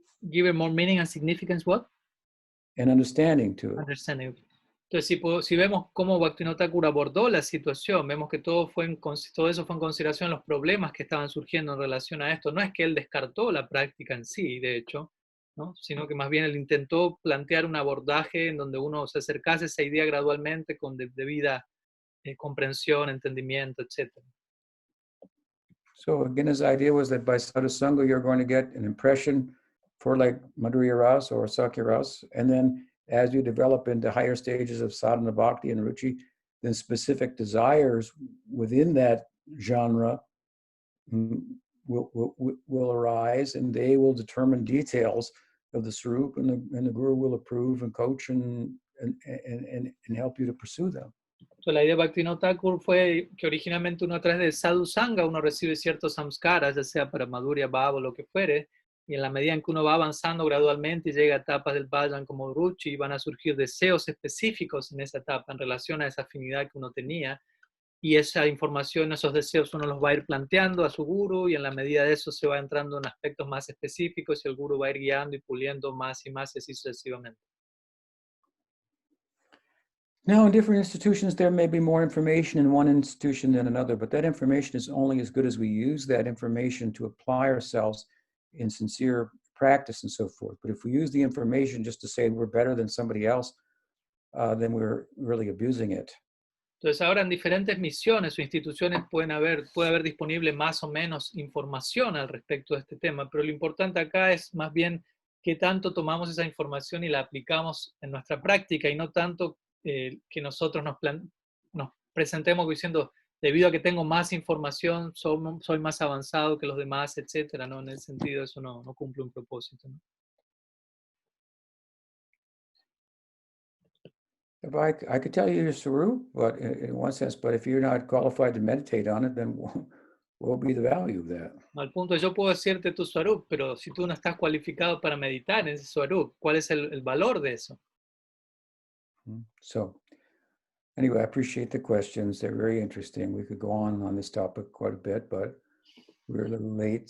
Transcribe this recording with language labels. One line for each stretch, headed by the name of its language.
English: Give it more meaning and significance, what? And understanding to it. Understanding.
Spanish: Entonces, si vemos cómo Bhaktivinoda Thakur abordó la situación, vemos que todo eso fue en consideración los problemas que estaban surgiendo en relación a esto. No es que él descartó la práctica en sí, de hecho, ¿no? Sino que más bien él intentó plantear un abordaje en donde uno se acercase a esa idea gradualmente con debida comprensión, entendimiento, etc.
English: So again, his idea was that by sadhusanga, you're going to get an impression for like Madhurya Ras or Sakya Ras, and then as you develop into higher stages of sadhana bhakti and ruchi, then specific desires within that genre will arise, and they will determine details of the swarup, and the guru will approve and coach and help you to pursue them.
Spanish: La idea de Bhaktivinoda Thakur fue que originalmente uno a través del sadhu sangha uno recibe ciertos samskaras, ya sea para Madhurya Bhava o lo que fuere, y en la medida en que uno va avanzando gradualmente y llega a etapas del bhajan como ruchi, van a surgir deseos específicos en esa etapa en relación a esa afinidad que uno tenía, y esa información, esos deseos uno los va a ir planteando a su guru, y en la medida de eso se va entrando en aspectos más específicos y el guru va a ir guiando y puliendo más y más y así sucesivamente.
English: Now, in different institutions, there may be more information in one institution than another, but that information is only as good as we use that information to apply ourselves in sincere practice and so forth. But if we use the information just to say we're better than somebody else, then we're really abusing it.
Spanish: Entonces ahora en diferentes misiones o instituciones puede haber disponible más o menos información al respecto de este tema, pero lo importante acá es más bien qué tanto tomamos esa información y la aplicamos en nuestra práctica, y no tanto que nosotros nos presentemos diciendo, debido a que tengo más información, soy más avanzado que los demás, etc. ¿no? En ese sentido eso no cumple un propósito, ¿no?
English: If I could tell you your swarup, but in one sense, but if you're not qualified to meditate on it, then what will be the value of that?
Spanish: Al punto, yo puedo decirte tu swarup, pero si tú no estás cualificado para meditar en ese swarup, ¿cuál es el valor de eso?
English: So anyway, I appreciate the questions. They're very interesting. We could go on this topic quite a bit, but we're a little late.